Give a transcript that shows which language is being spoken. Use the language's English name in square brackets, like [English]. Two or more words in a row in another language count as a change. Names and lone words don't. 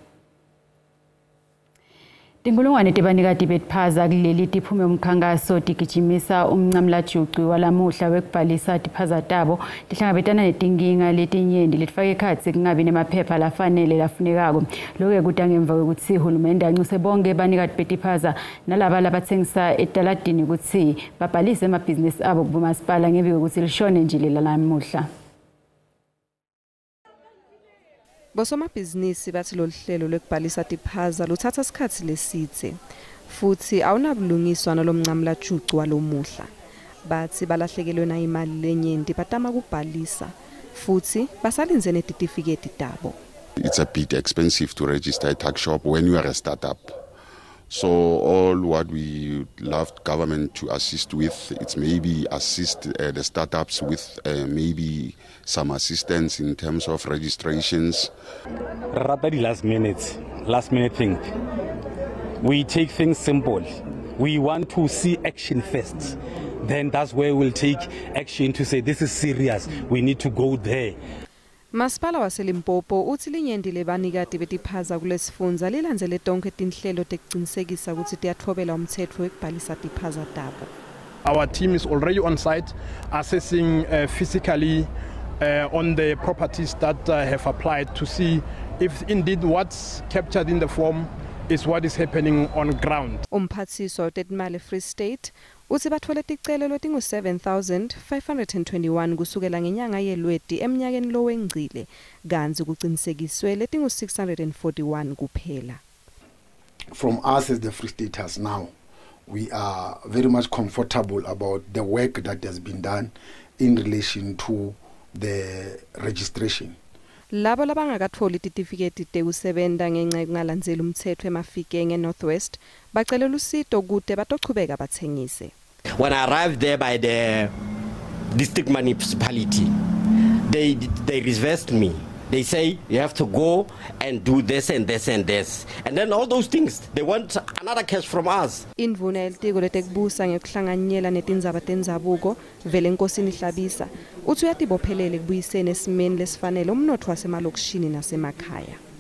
[Swati] Tinkulungwane tebanikati betiphaza kuleli tiphume umkhankaso tigijimisa umncamlajuqi walamuhla wekubhalisa tiphaza tabo tihlangabetana netinkinga letinyenti letifake ekhatsi kungabi nemaphepha lafanele lafunekako. Lokho kuta ngemva kokuthi uhulumende ancuse bonke banikati betiphaza nalaba labathengisa etaladini ukuthi babhalise emabhizinisi abo kubumasipala ngemva kokuthi lishone njile lalamuhla. Bosomabhizinisi bathi lolu hlelo lokubhalisa tiphaza luthatha isikhathi lesithe futhi awunabulungiswa nalomncamlajuqi walomuhla. Bathi balahlekelwe na imali lenyenti batama kubhalisa futhi basalinze netitifiketi tabo. [English] It's a bit expensive to register a tax shop when you are a startup. So all what we love government to assist with, it's maybe assist the startups with maybe some assistance in terms of registrations. Rather the last minute thing. We take things simple. We want to see action first. Then that's where we'll take action to say this is serious. We need to go there. [Swati] Masipala waseLimpopo uthi linyenti lebanikati betiphaza kulesifundza lilandzele tonke tinhlelo tekucinisekisa ukuthi tiyathobela umthetho wekubhalisa tiphaza tabo. [English] Our team is already on site assessing physically on the properties that have applied to see if indeed what's captured in the form is what is happening on ground. [Swati] Umphathiswa weTetimali Free State uthi bathole ticelo lotingu 7,521 kusukela ngenyanga yeLweti eminyakeni lowengcile kanzi kucinisekiswe letingu 641 kuphela. [English] From us as the Free Staters now, we are very much comfortable about the work that has been done in relation to the registration. [Swati] Labo labangakatholi titifiketi tekusebenta ngenxa yokungalandzeli umthetho emafikeng eNorthwest bacelela usito kude batochubeka bathengise. [English] When I arrived there by the district municipality, they reversed me. They say you have to go and do this and this and this, and then all those things. They want another cash from us. [Swati] Indvuna yelitiko letekubusa ngekuhlanganyela netindzaba tendzabuko vele Nkosini Hlabisa uthi uyatibophelele kubuyiseni esimeni lesifanele umnotho wasemalokishini nasemakhaya.